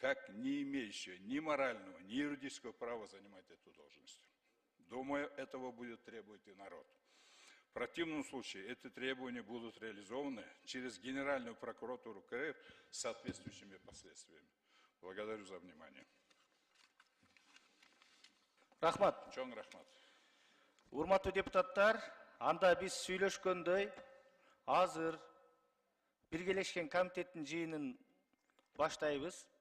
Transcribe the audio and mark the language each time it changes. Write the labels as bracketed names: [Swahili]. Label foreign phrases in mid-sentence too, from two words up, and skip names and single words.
[Russian] как не имеющая ни морального, ни юридического права занимать эту должность. Думаю, этого будет требовать и народ. В противном случае эти требования будут реализованы через Генеральную прокуратуру КР с соответствующими последствиями. Благодарю за внимание. [Kyrgyz] Рахмат. Чоң рахмат. Урматтуу депутаттар, анда биз сүйлөшкөндөй, азыр биргелешкен комитеттин жыйынын баштайбыз.